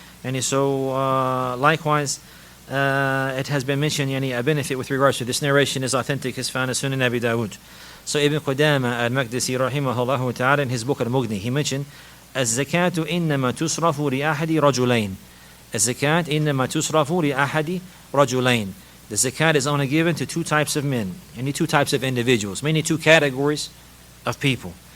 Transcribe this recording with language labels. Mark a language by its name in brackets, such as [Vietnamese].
[English] And so likewise, it has been mentioned, a benefit with regards to this narration is authentic, is found in Sunan Abi Dawud. So Ibn Qudama al-Maqdisi rahimahullah ta'ala, in his book Al-Mughni, he mentioned, [Arabic] الزكاة إنما تصرف لأحد رجلين. الزكاة إنما تصرف لأحد رجلين. [English] The zakat is only given to 2 types of men, any 2 types of individuals, meaning 2 categories of people.